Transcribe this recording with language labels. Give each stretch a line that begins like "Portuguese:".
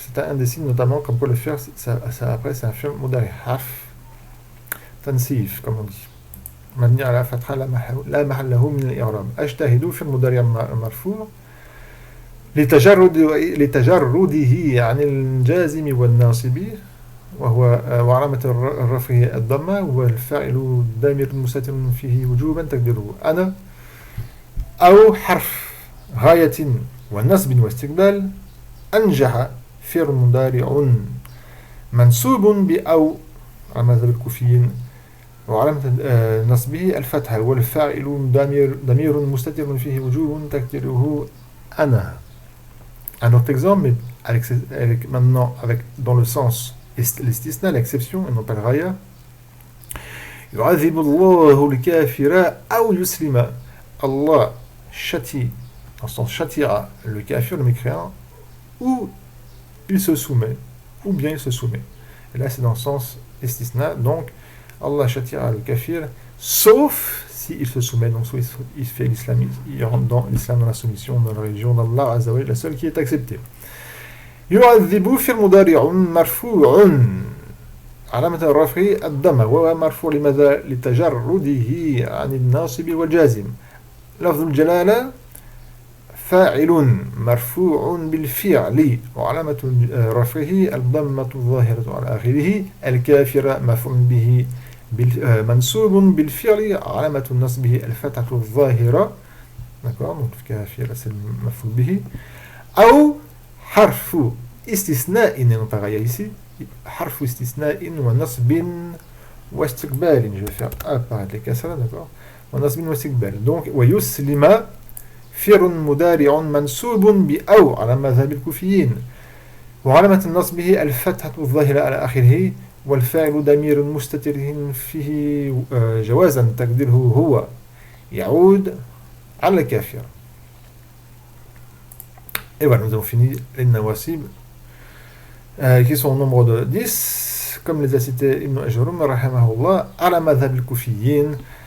French: C'est un des signes notamment, comme pour le faire, après c'est un fi'l mudari', harf tansif, comme on dit.
Arabic: مبني على فتحة لا محل له من الإعراب. أجتهد في المضارع مرفوع لتجرده عن الجازم والناصب وعلامة الرفع الضمة والفاعل ضمير مستتر فيه وجوبا تقديره أنا أو حرف غاية ونصب واستقبال أنجح فعل مضارع منصوب بأو على مذهب الكوفيين وعلامة نصبه الفتحة والفاعل ضمير مستتر فيه وجوب تقديره أنا.
French: Un autre exemple, mais maintenant dans le sens l'istisna, l'exception, et non pas le raya.
Arabic: يعذب الله الكافر أو يسلم.
French: Allah châtie, dans le sens châtiera le kafir, le mécréant, ou il se soumet, ou bien il se soumet. Et là c'est dans le sens istisna, donc Allah châtiera le kafir, sauf s'il se soumet, donc soit il fait l'islamisme, il rentre dans l'islam, dans la soumission, dans la religion d'Allah Azza wa Jalla, la seule qui est acceptée.
Arabic: يعذب في المضارع مرفوع علامة الرفع الضمة وهو مرفوع لماذا؟ لتجرده عن الناصب والجازم. لفظ الجلالة فاعل مرفوع بالفعل وعلامة رفعه الضمة الظاهرة على آخره. الكافر مفعول به منصوب بالفعل علامة نصبه الفتحة الظاهرة.
French: D'accord, donc الكافر c'est مفعول به.
Arabic: أو حرف استثناء,
French: non pas raya ici,
Arabic: حرف استثناء ونصب واستقبال.
French: Je vais faire apparaître les kasra, d'accord,
Arabic: ونصب واستقبال. Donc ويسلم فعل مضارع منصوب بأو على مذهب الكوفيين وعلامة نصبه الفتحة الظاهرة على آخره والفاعل ضمير مستتر فيه جوازا تقديره هو يعود على الكافر.
French: Et voilà, nous avons fini les nawasib qui sont au nombre de 10, comme les a cités Ibn Ajrum rahimahullah,
Arabic: ala madhab al-kufiyin.